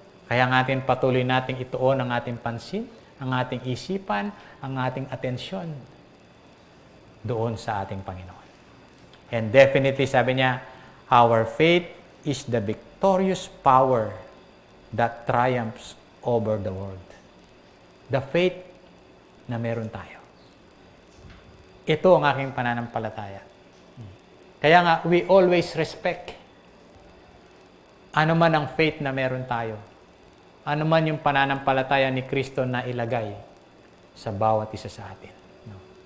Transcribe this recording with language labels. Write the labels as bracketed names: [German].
[Filipino] Kaya natin patuloy nating ituon ang ating pansin, ang ating isipan, ang ating atensyon doon sa ating Panginoon. [English] And definitely, [Filipino] sabi niya, [English] our faith is the victorious power that triumphs over the world. The faith [Filipino] na meron tayo. Ito ang aking pananampalataya. Kaya nga, [English] we always respect [Filipino] ano man ang faith na meron tayo. Ano man yung pananampalataya ni Kristo na ilagay sa bawat isa sa atin. No?